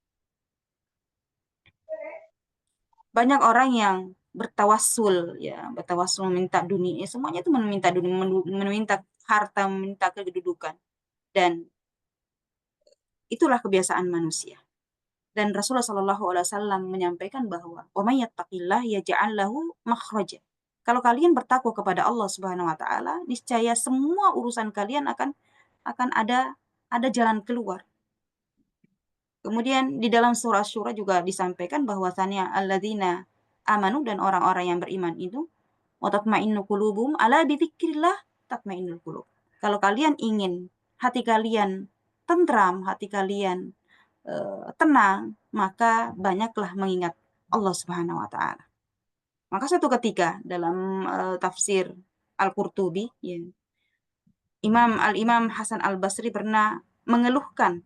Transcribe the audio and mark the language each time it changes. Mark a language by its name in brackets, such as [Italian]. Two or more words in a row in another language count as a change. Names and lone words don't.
[Indonesian] Banyak orang yang bertawassul, ya, bertawassul meminta dunia, semuanya itu meminta dunia, meminta harta, meminta kedudukan, dan itulah kebiasaan manusia. Dan Rasulullah SAW menyampaikan bahwa [Arabic] ومن يتق الله يجعل له مخرجا. [Indonesian] Kalau kalian bertakwa kepada Allah [Arabic] سبحانه وتعالى, [Indonesian] niscaya semua urusan kalian akan ada jalan keluar. Kemudian di dalam surah Syura juga disampaikan bahwasannya [Arabic] الذين آمنوا, [Indonesian] dan orang-orang yang beriman itu, [Arabic] وتطمئن قلوبهم ألا بذكر الله تطمئن القلوب. [Indonesian] Kalau kalian ingin hati kalian tentram, hati kalian tenang, maka banyaklah mengingat Allah [Arabic] سبحانه وتعالى. [Indonesian] Maka suatu ketika dalam tafsir Al-Qurtubi, ya, Al-Imam Hasan Al-Basri pernah mengeluhkan.